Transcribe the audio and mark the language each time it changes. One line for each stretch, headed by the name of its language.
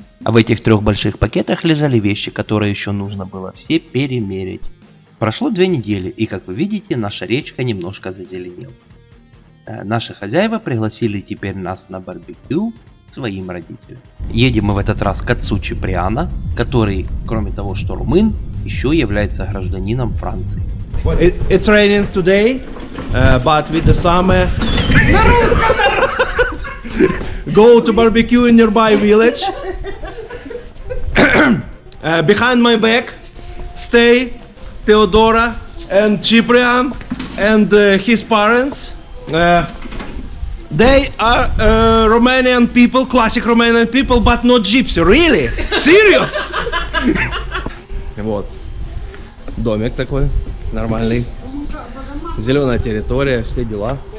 Russian: А в этих 3 больших пакетах лежали вещи, которые еще нужно было все перемерить. Прошло 2 недели, и как вы видите, наша речка немножко зазеленела. Наши хозяева пригласили теперь нас на барбекю к своим родителям. Едем мы в этот раз к отцу Чиприана, который, кроме того, что румын, еще является гражданином Франции.
English: It's raining today, but with the summer. Go to barbecue in nearby village. Behind my back, stay Theodora and Cyprian and his parents. They are Romanian people, classic Romanian people, but not gypsy. Really? Serious? Вот.
Russian: Домик такой нормальный. Зеленая территория, все дела.